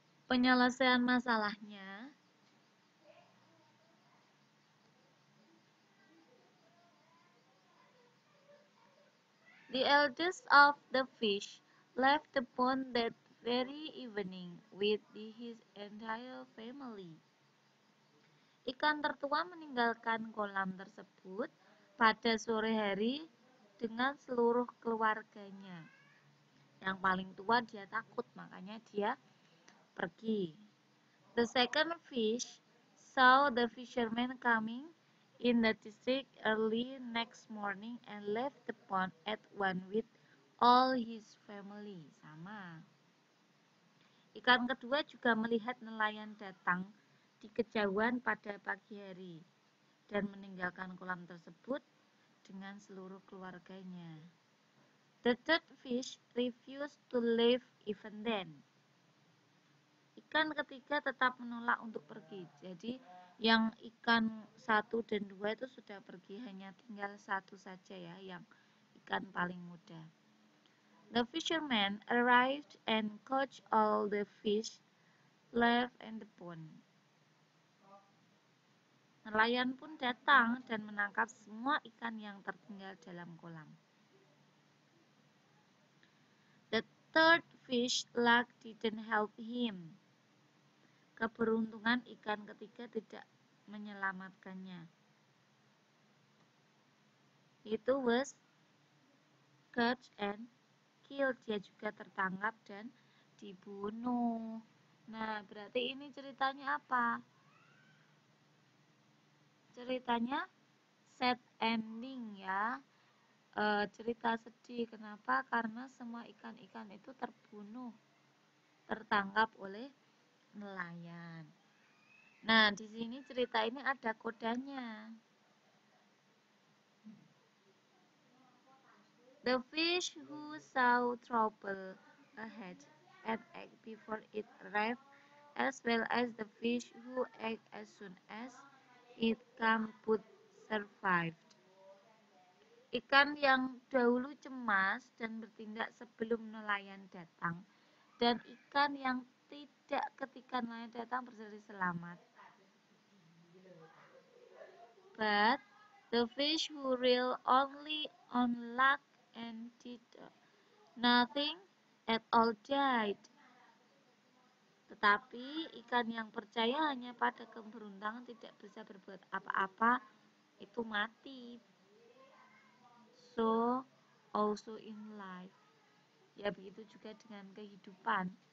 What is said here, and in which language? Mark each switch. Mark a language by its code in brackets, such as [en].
[id] Penyelesaian masalahnya [en] the eldest of the fish left the pond that very evening with his entire family. [id] Ikan tertua meninggalkan kolam tersebut pada sore hari dengan seluruh keluarganya. Yang paling tua dia takut, makanya dia pergi. [en] The second fish saw the fisherman coming in the district early next morning and left the pond at one with all his family. [id] Sama. Ikan kedua juga melihat nelayan datang di kejauhan pada pagi hari dan meninggalkan kolam tersebut dengan seluruh keluarganya. [en] The third fish refused to leave even then. [id] Ikan ketiga tetap menolak untuk pergi. Jadi yang ikan 1 dan 2 itu sudah pergi, hanya tinggal satu saja ya, yang ikan paling muda. [en] The fisherman arrived and caught all the fish left in the pond. [id] Nelayan pun datang dan menangkap semua ikan yang tertinggal dalam kolam. [en] The third fish luck didn't help him. [id] Keberuntungan ikan ketiga tidak menyelamatkannya. [en] Itu was caught and killed. [id] Dia juga tertangkap dan dibunuh. Nah, berarti ini ceritanya apa? Ceritanya sad ending ya. Cerita sedih. Kenapa? Karena semua ikan-ikan itu terbunuh, tertangkap oleh nelayan. Nah, di sini cerita ini ada kodanya. [en] The fish who saw trouble ahead and act before it arrived, as well as the fish who act as soon as it came, both survived. [id] Ikan yang dahulu cemas dan bertindak sebelum nelayan datang, dan ikan yang tidak ketika nelayan datang berlari selamat. [en] But the fish who relied only on luck and did nothing at all died. [id] Tetapi ikan yang percaya hanya pada keberuntungan, tidak bisa berbuat apa-apa, itu mati. [en] So also in life. [id] Ya begitu juga dengan kehidupan.